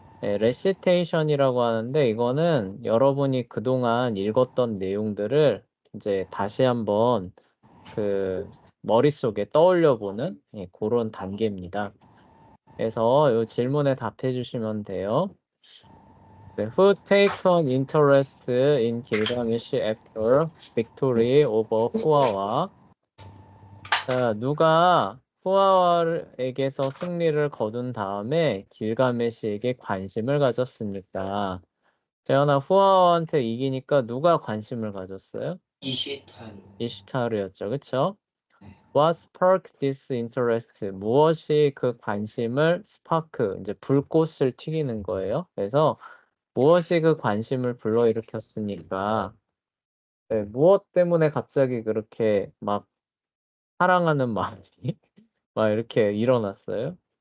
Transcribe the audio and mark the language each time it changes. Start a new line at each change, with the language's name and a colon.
Korean: 레시테이션이라고 하는데 이거는 여러분이 그동안 읽었던 내용들을 이제 다시 한번 그 머릿속에 떠올려 보는 그런 단계입니다. 그래서 이 질문에 답해 주시면 돼요.
English: Who take an interest in 길가메시 after victory over 후아와?
Korean: 자, 누가 후아와에게서 승리를 거둔 다음에 길가메시에게 관심을 가졌습니까? 재현아, 후아와한테 이기니까 누가 관심을 가졌어요? 이시타르. 이슈타르였죠, 그쵸? 네.
English: What sparked this interest?
Korean: 무엇이 그 관심을 스파크, 이제 불꽃을 튀기는 거예요. 그래서 무엇이 그 관심을 불러일으켰습니까? 네, 무엇 때문에 갑자기 그렇게 막 사랑하는 마음이 막 이렇게 일어났어요?